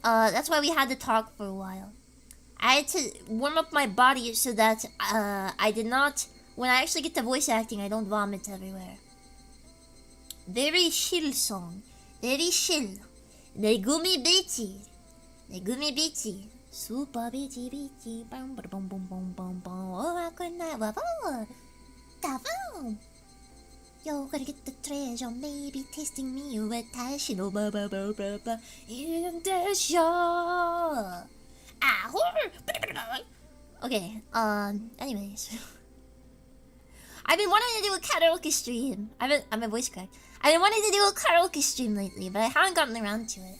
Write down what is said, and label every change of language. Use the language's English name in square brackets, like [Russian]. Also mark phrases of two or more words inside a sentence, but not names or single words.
[English] That's why we had to talk for a while. I had to warm up my body so that I did not. When I actually get to voice acting, I don't vomit everywhere. Very chill song. Very chill. Negumi Biti. Negumi Biti. Super Biti Biti. Bum bum bum bum bum bum. Oh, I could not. Davon. Yo, gotta get the treasure. Maybe tasting me with Tashino. Ba ba ba ba ba. In the show. Okay. Anyways. I've been wanting to do a karaoke stream. I'm a voice crack. I've been wanting to do a karaoke stream lately, but I haven't gotten around to it.